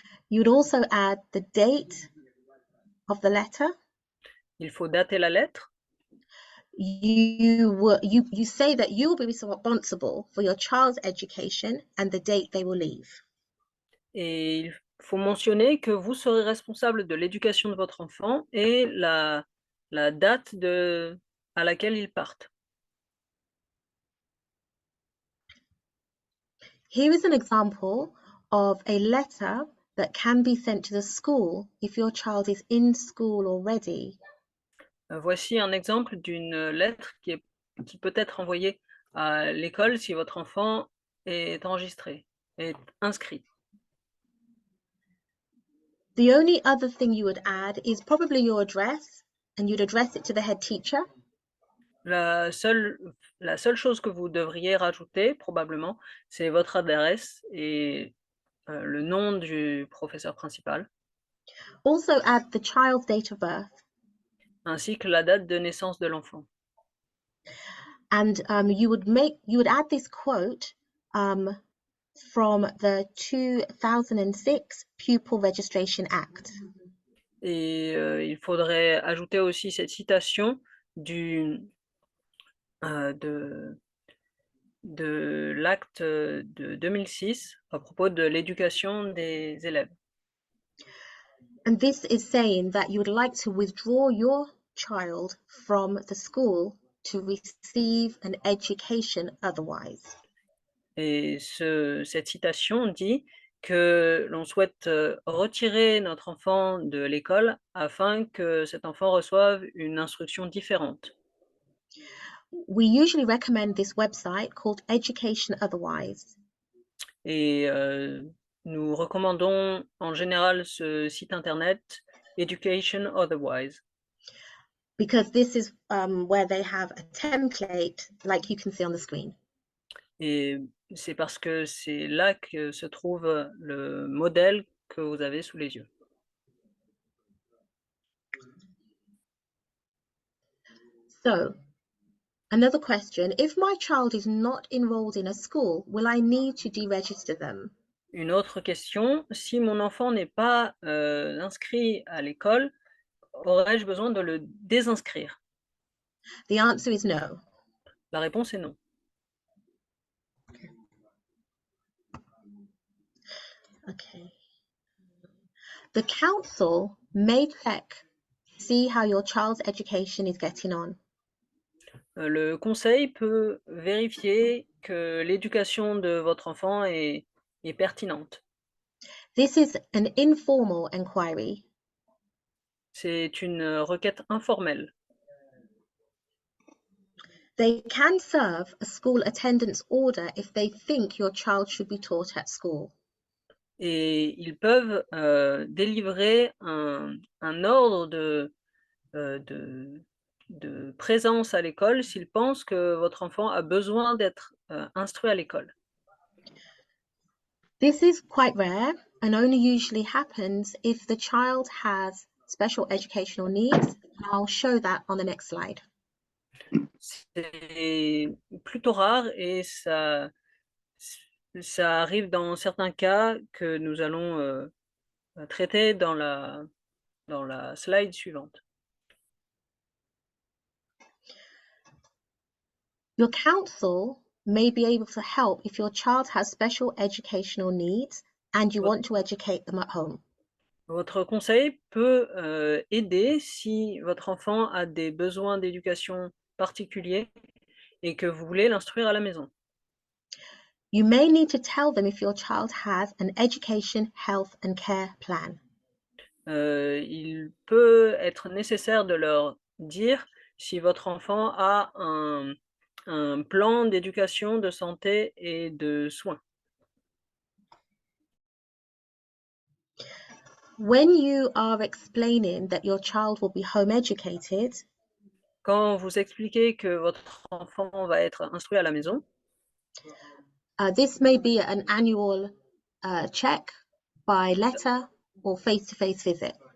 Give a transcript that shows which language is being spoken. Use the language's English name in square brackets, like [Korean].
[English] You would also add the date of the letter. [French] Il faut dater la lettre. [English] You say that you will be responsible for your child's education and the date they will leave. [French] Et il faut mentionner que vous serez responsable de l'éducation de votre enfant et la date à laquelle ils partent. [English] Here is an example of a letter that can be sent to the school if your child is in school already. [French] Voici un exemple d'une lettre qui peut être envoyée à l'école si votre enfant est enregistré, est inscrit. [English] The only other thing you would add is probably your address, and you'd address it to the head teacher. [French] La seule chose que vous devriez rajouter, probablement, c'est votre adresse et le nom du professeur principal, [English] Also add the child's date of birth. [French] ainsi que la date de naissance de l'enfant. [English] And you would add this quote from the 2006 Pupil Registration Act. [French] Et il faudrait ajouter aussi cette citation de l'acte de 2006 à propos de l'éducation des élèves. [English] And this is saying that you would like to withdraw your child from the school to receive an education otherwise. [French] Et cette citation dit que l'on souhaite retirer notre enfant de l'école afin que cet enfant reçoive une instruction différente. [English] We usually recommend this website called Education Otherwise. [French] Et nous recommandons en général ce site internet Education Otherwise. [English] Because this is where they have a template like you can see on the screen. [French] Et c'est parce que c'est là que se trouve le modèle que vous avez sous les yeux. [English] So, another question, if my child is not enrolled in a school, will I need to deregister them? [French] Une autre question, si mon enfant n'est pas inscrit à l'école, aurais-je besoin de le désinscrire? [English] The answer is no. [French] La réponse est non. [English] Okay. The council may check to see how your child's education is getting on. [French] Le conseil peut vérifier que l'éducation de votre enfant est pertinente. [English] This is an informal inquiry. [French] C'est une requête informelle. [English] They can serve a school attendance order if they think your child should be taught at school. [French] Et ils peuvent délivrer un ordre de présence à l'école s'il pense que votre enfant a besoin d'être instruit à l'école. [English] This is quite rare and only usually happens if the child has special educational needs. I'll show that on the next slide. [French] C'est plutôt rare et ça arrive dans certains cas que nous allons traiter dans la slide suivante. [English] Your counsel may be able to help if your child has special educational needs and you want to educate them at home. [French] Votre conseil peut aider si votre enfant a des besoins d'éducation particuliers et que vous voulez l'instruire à la maison. [English] You may need to tell them if your child has an education, health and care plan. [French] Il peut être nécessaire de leur dire si votre enfant a un plan d'éducation, de santé et de soins. [English] When you are explaining that your child will be home educated, [French] Quand vous expliquez que votre enfant va être instruit à la maison, [English] this may be an annual check by letter or face-to-face visit.